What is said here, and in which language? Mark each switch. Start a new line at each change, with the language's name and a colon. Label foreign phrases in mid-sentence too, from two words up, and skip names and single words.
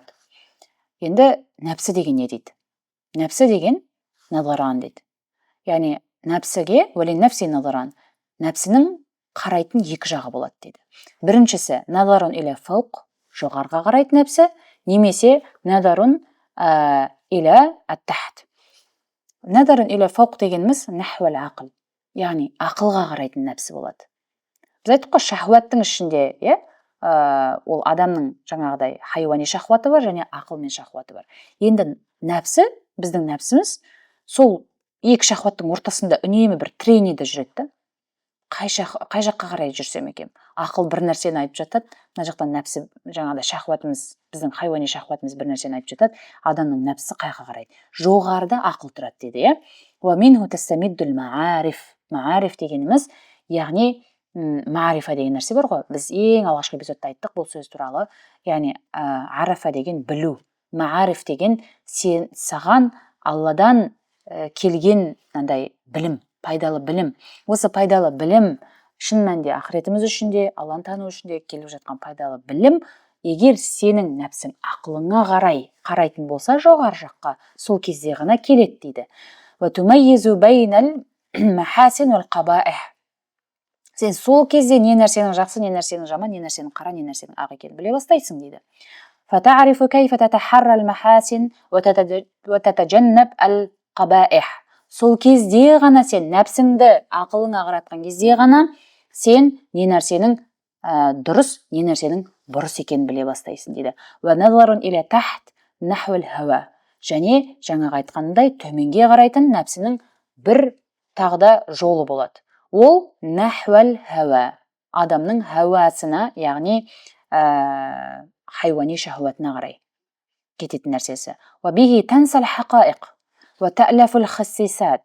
Kazakh: Енді нәпсі деген не дейді? Нәпсі деген назаран дейді. Яғни нәпсіге нәпси назаран, нәпсінің қарайтын екі жағы болады дейді. Біріншісі
Arabic: نظر إلى فوق,
Kazakh: жоғарға қарайтын нәпсі, немесе
Arabic: نظر إلى التحت. نظر إلى فوق
Kazakh: дегеніміз
Arabic: نحو العقل,
Kazakh: яғни ақылға қарайтын нәпсі болады. Біз айттық қой, шахуаттың ішінде, ол адамның жаңағыдай хайуани шахуаты бар және ақылмен шахуаты бар. Енді нәпсі, біздің нәпсіміз сол екі шахуаттың ортасында үнемі бір трениде жүреді. Қай жаққа қарай жүрсем екен? ақыл бір нәрсені айтып жатады, мына жақтан нәпсі, жаңағыдай шахуатымыз, біздің хайуани шахуатымыз бір нәрсені айтып жатады, адамның нәпсі қайға қарайды. Жоғарыда ақыл тұрады дейді, иә.
Arabic: ومنه تستمد المعارف.
Kazakh: Маариф дегеніміз, яғни маарифа деген нәрсе бар ғой. Біз ең алғашқы эпизодта айттық бұл сөз туралы. Яғни арафа деген білу, маариф деген саған Алладан келген мынандай білім, пайдалы білім. Осы пайдалы білім шын мәнінде ақыретіміз үшін де, Алланы тану үшін де келіп жатқан пайдалы білім, егер сенің нәпсің ақылыңа қарайтын болса жоғары жаққа, сол кезде ғана келеді дейді.
Arabic: وتميز بين المحاسن والقبائح.
Kazakh: Сен сол кезде не нәрсенің жақсы, не нәрсенің жаман, не нәрсенің қара, не нәрсенің ақ екенін біле бастайсың дейді.
Arabic: فتعرف كيف تتحرى المحاسن وتتجنب القبائح.
Kazakh: Сол кезде ғана сен нәпсіңді ақылыңа қаратқан кезде ғана сен не нәрсенің дұрыс, не нәрсенің бұрыс екенін біле бастайсың дейді.
Arabic: ونظر إلى تحت نحو الهوى.
Kazakh: Және жаңағы айтқандай төменге қарайтын нәпсінің бір тағда жолы болады. Ол
Arabic: نحو الهوى,
Kazakh: адамның хауасына, яғни хайуани шахуатына қарай кететін нәрсесі.
Arabic: وبه تنسى الحقائق وتألف الخسيسات.